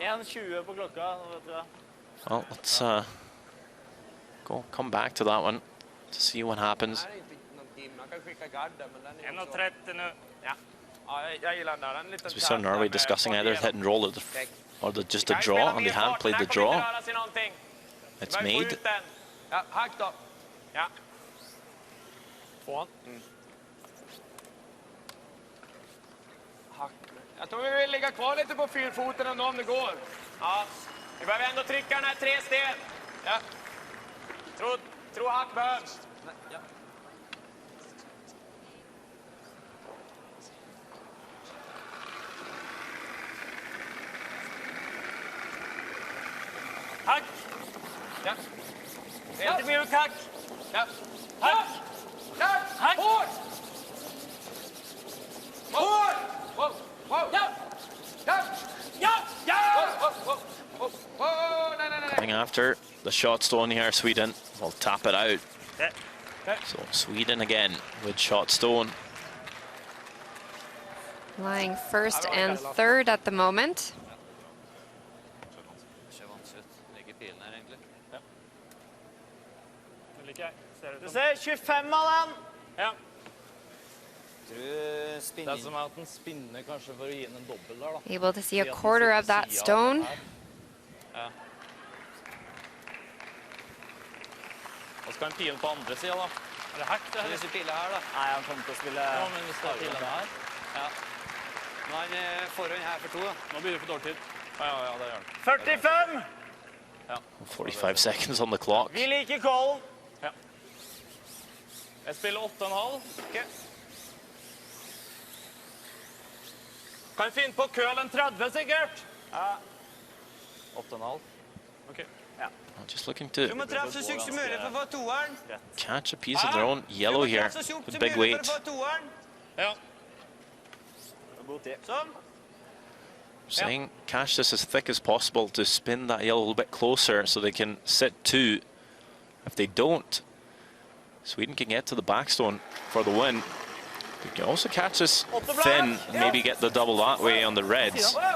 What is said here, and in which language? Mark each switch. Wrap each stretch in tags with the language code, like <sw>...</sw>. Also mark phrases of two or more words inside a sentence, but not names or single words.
<en>Well, let's come back to that one to see what happens. As we saw Norway discussing either hit and roll or just a draw, and they have played the draw. It's made.</en> <sv>Jag tror vi vill ligga kvar lite på fyrfoten ändå om det går. Ja, vi behöver ändå trycka den här 3 sten. Ja. Tror hack behövs. Ja. Hack. Ja. Lite mjuk hack. Ja. Hack. Hack. Hård. Hård. Wow. Coming after the shot stone here, Sweden will tap it out. So Sweden again with shot stone. Lying first and third at the moment.</sv> <no>Du ser 25 av den. Ja. Det er som at den spinner kanskje for å gi den en dobbel der, da.</no> <en>Able to see a quarter of that stone.</en> <no>Ja. Og skal han pile på andre siden, da? Er det hack, det her? Hvis du piler her, da. Nei, han kommer til å spille... Ja, men hvis det er pile her? Ja. Nå er han foran her for 2, da. Nå blir det for dårlig tid. Ja, det gjør han. 45! Ja.</no> <en>45 seconds on the clock.</en> <no>Vi liker callen. Ja. Jeg spiller 8,5. Okay. Kan finne på kølen 30 sikkert. Ja. 8,5. Okay. Ja.</no> <en>Just looking to</en> <no>Du må treffe så sykt som mulig for å få toeren.</no> <en>catch a piece of their own yellow here with big weight.</en> <no>Ja. God tid. Sånn.</no> <en>Saying catch this as thick as possible to spin that yellow a little bit closer so they can sit 2. If they don't, Sweden can get to the backstone for the win. They can also catch this thin and maybe get the double that way on the reds.</en>